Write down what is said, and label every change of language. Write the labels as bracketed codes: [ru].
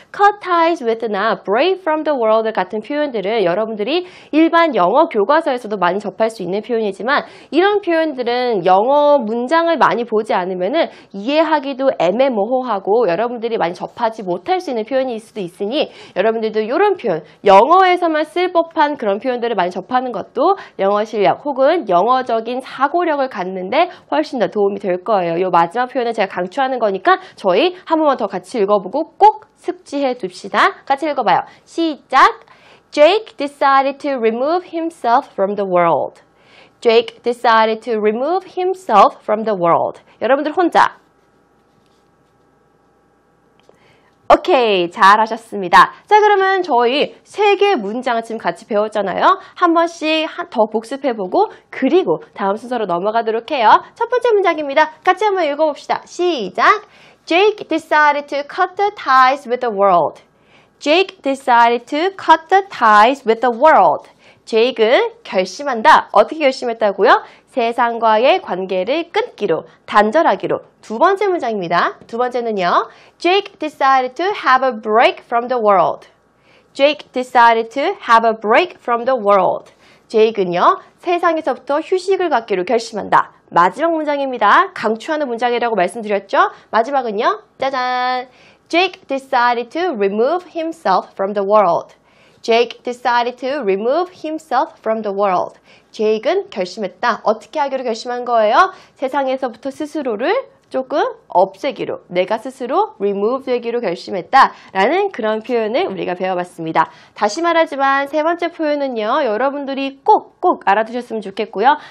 [ko] cut ties with나 break from the world 같은 표현들은 여러분들이 일반 영어 교과서에서도 많이 접할 수 있는 표현이지만 이런 표현들은 영어 문장을 많이 보지 않으면은 이해하기도 애매모호하고 여러분들이 많이 접하지 못할 수 있는 표현일 수도 있으니 여러분들도 이런 표현, 영어에서만 쓸 법한 그런 표현들을 많이 접하는 것도 영어 실력 혹은 영어적인 사고력을 갖는데 훨씬 더 도움이 될 거예요. 이 마지막 표현은 제가 강추하는 거니까 저희 한 번만 더 같이 읽어보고 꼭 숙지해 둡시다. 같이 읽어봐요. 시작! [en] Jake decided to remove himself from the world. Jake decided to remove himself from the world. [ko] 여러분들 혼자. 오케이, 잘하셨습니다. 자, 그러면 저희 3개의 문장을 지금 같이 배웠잖아요. 한 번씩 더 복습해보고 그리고 다음 순서로 넘어가도록 해요. 첫 번째 문장입니다. 같이 한번 읽어봅시다. 시작! [en] Jake decided to cut the ties with the world. Jake decided to cut the ties with the world. [ko] 제이크는 결심한다. 어떻게 결심했다고요? 세상과의 관계를 끊기로, 단절하기로. 두 번째 문장입니다. 두 번째는요. [en] Jake decided to have a break from the world. Jake decided to have a break from the world. [ko] 제이크는요. 세상에서부터 휴식을 갖기로 결심한다. 마지막 문장입니다. 강추하는 문장이라고 말씀드렸죠? 마지막은요. 짜잔! [en] Jake decided to remove himself from the world. Jake decided to remove himself from the world. [ko] 제이크는 결심했다. 어떻게 하기로 결심한 거예요? 세상에서부터 스스로를 조금 없애기로, 내가 스스로 remove 되기로 결심했다 라는 그런 표현을 우리가 배워봤습니다. 다시 말하지만 세 번째 표현은요, 여러분들이 꼭 알아두셨으면 좋겠고요.